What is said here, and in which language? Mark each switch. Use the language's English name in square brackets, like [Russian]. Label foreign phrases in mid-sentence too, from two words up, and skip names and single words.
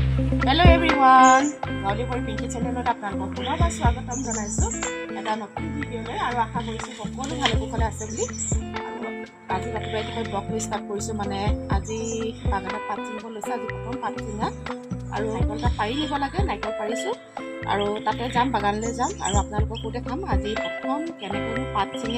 [English] Hello everyone, [Assamese] গৌলি ফৰ পিংকী চেনেলত আপোনালোক পুনৰবাৰ স্বাগতম জনাইছোঁ এটা নতুন ভিডিঅ'লৈ আৰু আশা কৰিছোঁ সকলো ভালে কুশলে আছে বুলি আজি ৰাতিপুৱা [English] blog start [Assamese] কৰিছো মানে আজি বাগানত পাত ছিঙিব লৈছে আজি প্ৰথম পাত ছিঙা আৰু নাইকলটা পাৰি নিব লাগে নাইকল পাৰিছো আৰু তাতে যাম বাগানলৈ যাম আৰু আপোনালোকক দেখাম আজি প্ৰথম কেনেকৈ পাত ছিঙে